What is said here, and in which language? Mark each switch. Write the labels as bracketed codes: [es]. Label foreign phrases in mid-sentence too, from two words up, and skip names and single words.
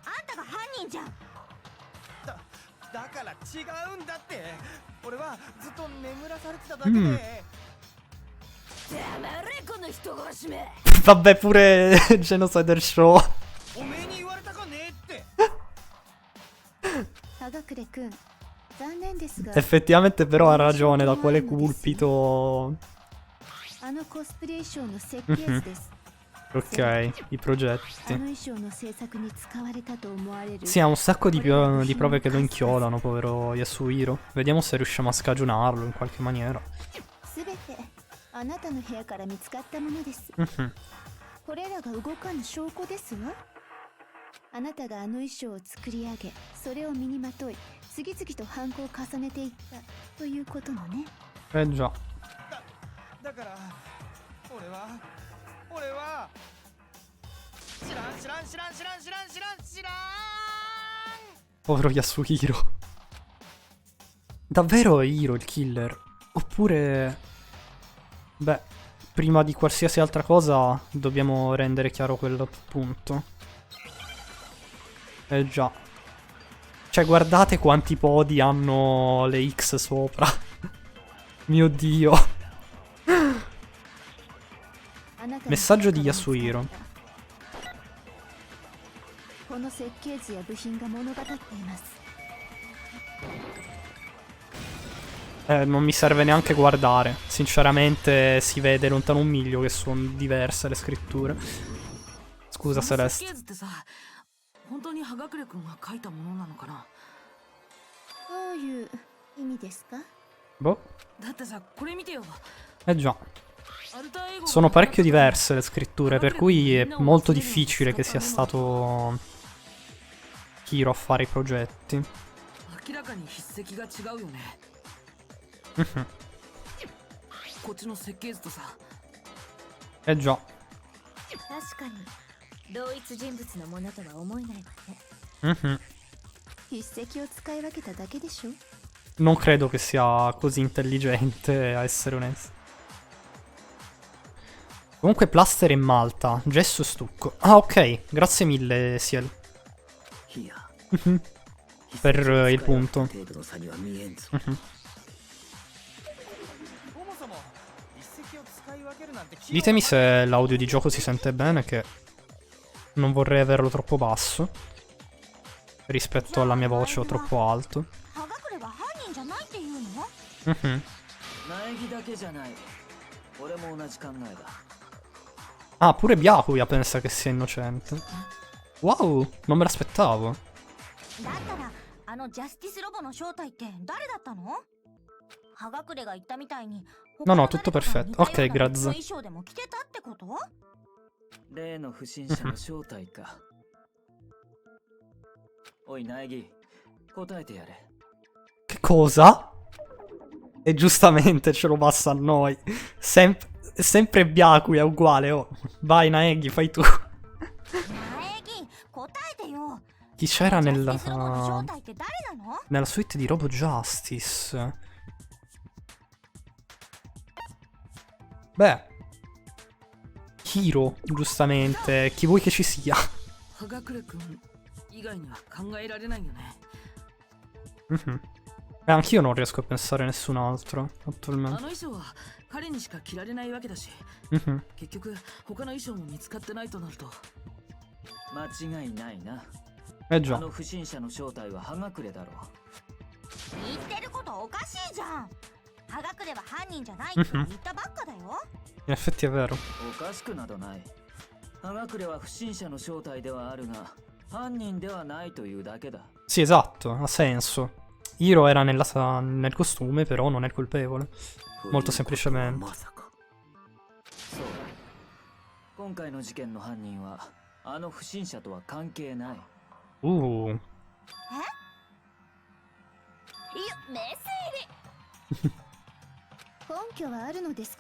[it] Vabbè, pure Genocider Show. Effettivamente però ha ragione, da quale culpito [ja] あのコスプレ衣装の設計図です。 [it] Ok, i [ja] あ [it] progetti. [ja] の衣装の制作に使われたと思われる。 [it] Sì, ha un sacco di prove che lo inchiodano, povero Yasuhiro. Vediamo se riusciamo a scagionarlo in qualche maniera. [ja] すべてあなたの部屋から見つかったものです。 Mhm. これらが動かぬ証拠ですわ。あなたがあの衣装を作り上げ、それを身にまとい、次々と犯行を重ねていったということのね。 [it] Eh già. [ja] だから俺は知らん [it] Povero Yasuhiro. Davvero è Hiro il killer? Oppure... Beh, prima di qualsiasi altra cosa dobbiamo rendere chiaro quel punto. Eh già. Cioè, guardate quanti podi hanno le X sopra. Mio Dio. Messaggio di Yasuhiro. [ja] この設計図や部品が物語っています。 [it] Non mi serve neanche guardare. Sinceramente si vede lontano un miglio che sono diverse le scritture. Scusa Celeste. [ja] 本当に葉隠くんが書いたものなのかな。どういう意味ですか？ [it] Boh. [ja] だってさ、これ見てよ。 [it] Eh già. [ja] アルターエゴ [it] Sono parecchio diverse le scritture, per cui è molto difficile che sia stato Hiro a fare i progetti. [ja] 明らかに筆跡が違うよね。 Mhm. こっちの設計図とさ。 [it] Eh già. [ja] 確かに同一人物のものとは思えないわね。 Mhm. 筆跡を使い分けただけでしょ。 [it] Non credo che sia così intelligente, a essere onesto. Comunque plaster e malta, gesso e stucco. Ah ok, grazie mille Ciel. Mhm. Per il punto. Mhm. [ja] そもそも一石を使い分けるなんて [it] Ditemi se l'audio di gioco si sente bene, che non vorrei averlo troppo basso rispetto alla mia voce o troppo alto. [ja] 葉隠れは犯人じゃないっていうの？ Mhm. 苗木だけじゃない。俺も同じ考えだ。 [it] Ah, pure Byakuya pensa che sia innocente. Wow, non me l'aspettavo. [ja] だったらあのジャスティスロボの正体って誰だったの？葉隠れが言ったみたいに [it] No, no, tutto perfetto. Ok, grazie. [ja] 衣装でも着てたってこと？例の不審者の正体か。おい苗木、答えてやれ。 [it] Che cosa? E giustamente ce lo passa a noi. Sempre Byakuya è uguale, oh. Vai Naegi, fai tu. [ja] 苗木、答えてよ。 [it] Chi c'era [ja] ジャ [it] nella... [ja] スティスロボの正体って誰なの？ [it] nella suite di Robo Justice? Beh, Hiro, giustamente. Chi vuoi che ci sia? [ja] 葉隠くん以外には考えられないよね。 Mhm. [it] Anch'io non riesco a pensare a nessun altro [ja] あ [it] attualmente. [ja] の衣装は彼にしか着られないわけだし、 Mhm. 結局他の衣装も見つかってないとなると。間違いないな。 [it] Eh [ja] あ [it] già. [ja] の不審者の正体は葉隠れだろう。言ってることおかしいじゃん。葉隠れは犯人じゃないって言ったばっかだよ。 [it] In effetti è vero. [ja] おかしくなどない。葉隠れは不審者の正体ではあるが、犯人ではないというだけだ。 [it] Sì, esatto, ha senso. Hiro era nel costume, però non è il colpevole. Molto semplicemente. [ja] そう。今回の事件の犯人はあの不審者とは関係ない。いや、メス根拠はあるのですか？